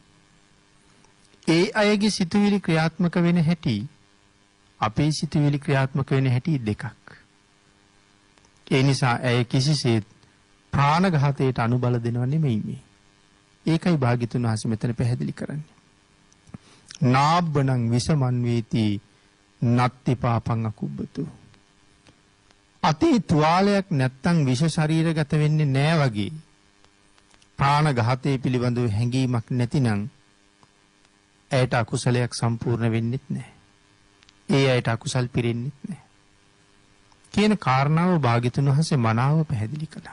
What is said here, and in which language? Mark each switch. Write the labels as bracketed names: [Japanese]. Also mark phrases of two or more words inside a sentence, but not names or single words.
[Sinhala] ඒ අයගේ සිතුවිලි ක්‍රියාත්මක වෙන හැටි අපේ සිතුවිලි ක්‍රියාත්මක වෙන හැටි දෙකක්. ඒ නිසා ඇය කිසිසේත් ප්‍රාණඝාතයට අනුබල දෙනව නෙමෙයි මේ. ඒකයි භාග්‍යතුන් වහන්සේ මෙතන පැහැදිලි කරන්නේ. [Pali] නාබ්බණං විසමන් වේති නත්ති පාපං අකුබ්බතු. [Sinhala] අතේ තුවාලයක් නැත්තම් විෂ ශරීරගත වෙන්නේ නෑ වගේ ප්‍රාණඝාතයේ පිළිබඳව හැඟීමක් නැතිනම් ඇයට අකුසලයක් සම්පූර්ණ වෙන්නෙත් නැහැ. ඒ ඇයට අකුසල් පිරෙන්නෙත් නැහැ. කියන කාරණාව භාග්‍යතුන් වහන්සේ මනාව පැහැදිලි කළා.